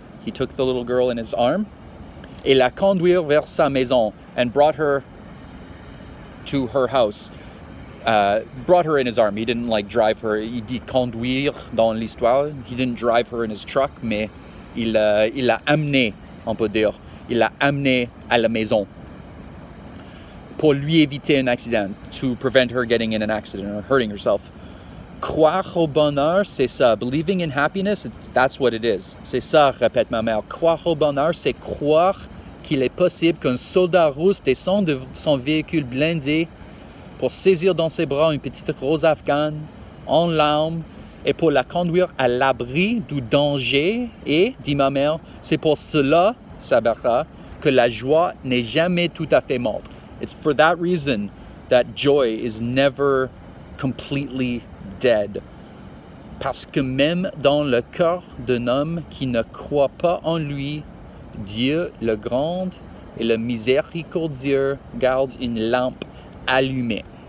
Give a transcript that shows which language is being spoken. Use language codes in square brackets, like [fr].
[en] He took the little girl in his arm [fr] et la conduire vers sa maison [en] and brought her to her house. Brought her in his arm. He didn't drive her. [fr] Il dit conduire dans l'histoire. [en] He didn't drive her in his truck, [fr] mais il l'a amenée, on peut dire. Il l'a amenée à la maison pour lui éviter un accident, [en] to prevent her getting in an accident or hurting herself. [fr] Croire au bonheur, c'est ça. [en] Believing in happiness, that's what it is. [fr] C'est ça, répète ma mère. Croire au bonheur, c'est croire qu'il est possible qu'un soldat russe descende de son véhicule blindé pour saisir dans ses bras une petite rose afghane en larmes et pour la conduire à l'abri du danger. Et, dit ma mère, c'est pour cela, Sabara, que la joie n'est jamais tout à fait morte. [en] It's for that reason that joy is never completely dead. [fr] Parce que même dans le cœur d'un homme qui ne croit pas en lui, Dieu le grand et le miséricordieux garde une lampe allumée.